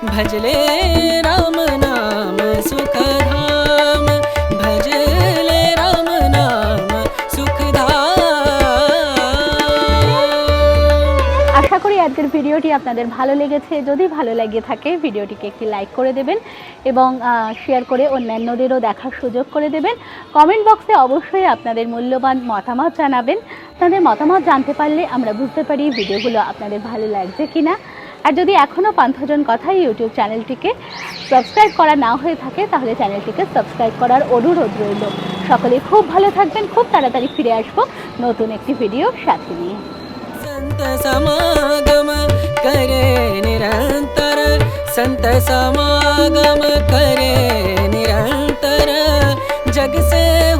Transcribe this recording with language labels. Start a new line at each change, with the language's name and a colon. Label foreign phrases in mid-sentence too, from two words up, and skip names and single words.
Hindi: भजले राम नाम सुखधाम भजले राम नाम सुखधाम।
Bangla: আশা করি আজকের ভিডিওটি আপনাদের ভালো লেগেছে। যদি ভালো লেগে থাকে ভিডিওটিকে একটি লাইক করে দেবেন এবং শেয়ার করে অন্যান্যদেরও দেখার সুযোগ করে দেবেন। কমেন্ট বক্সে অবশ্যই আপনাদের মূল্যবান মতামত জানাবেন। আপনাদের মতামত জানতে পারলে আমরা বুঝতে পারি ভিডিওগুলো আপনাদের ভালো লাগছে কিনা। আর যদি এখনও পান্থজন কথায় ইউটিউব চ্যানেলটিকে সাবস্ক্রাইব করা না হয়ে থাকে তাহলে চ্যানেলটিকে সাবস্ক্রাইব করার অনুরোধ রইল। সকলে খুব ভালো থাকবেন। খুব তাড়াতাড়ি ফিরে আসবো নতুন একটি ভিডিও সাথে নিয়ে।
Hindi: संत समागम करे निरंतर संत समागम करे निरंतर जग से